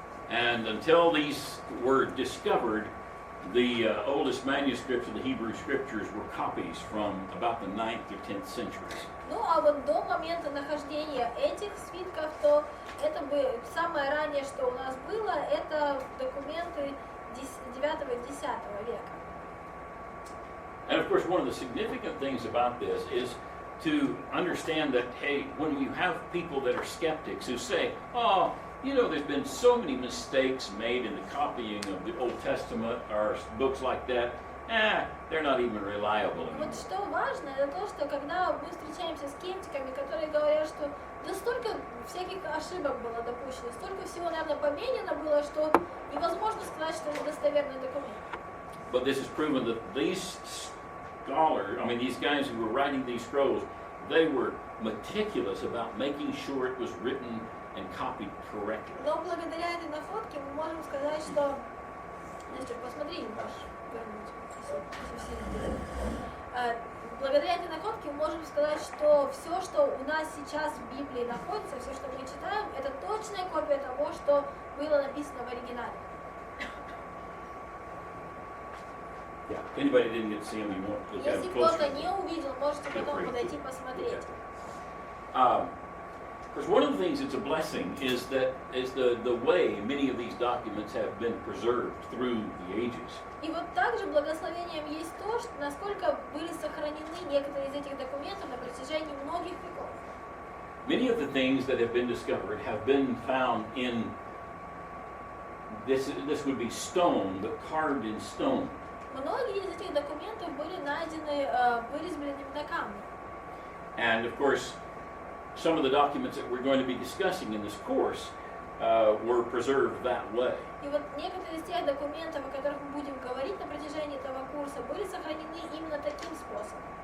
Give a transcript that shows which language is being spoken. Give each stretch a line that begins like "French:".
English: And until these were discovered, the oldest manuscripts of the Hebrew Scriptures were copies from about the 9th or 10th centuries.
Russian: Ну а вот до момента нахождения этих свитков, то это бы самое раннее, что у нас было, это документы 9 и 10 века.
English: And of course, one of the significant things about this is to understand that, hey, when you have people that are skeptics who say, oh, you know, there's been so many mistakes made in the copying of the Old Testament or books like that, they're not even reliable anymore.
Russian: Вот что важно, это то, что когда мы встречаемся с скептиками, которые говорят, что да столько всяких ошибок было допущено, столько всего, наверное, поменено было, что невозможно сказать, что это достоверный документ.
English: But this has proven that these scholars, I mean, these guys who were writing these scrolls, they were meticulous about making sure it was written and copied correctly.
Russian: Но благодаря этой находке мы можем сказать, что... Настя, посмотри, можешь вернуть, благодаря этой находке мы можем сказать, что все, что у нас сейчас в Библии находится, все, что мы читаем, это точная копия того, что было написано в оригинале.
English: Yeah, if anybody didn't get to see them, you want to look at
Russian: Если
English: them closer.
Russian: кто-то не увидел, можете потом подойти посмотреть.
English: Because one of the things that's a blessing is that the way many of these documents have been preserved through the ages.
Russian: И вот также благословением есть то, что насколько были сохранены некоторые из этих документов на протяжении многих веков.
English: Many of the things that have been discovered have been found in this would be stone, but carved in stone.
Russian: Многие из этих документов были найдены вырезбленными на камне.
English: And of course, some of the documents that we're going to be discussing in this course were preserved that way.
Russian: И вот некоторые из тех документов, о которых мы будем говорить на протяжении этого курса, были сохранены именно таким способом.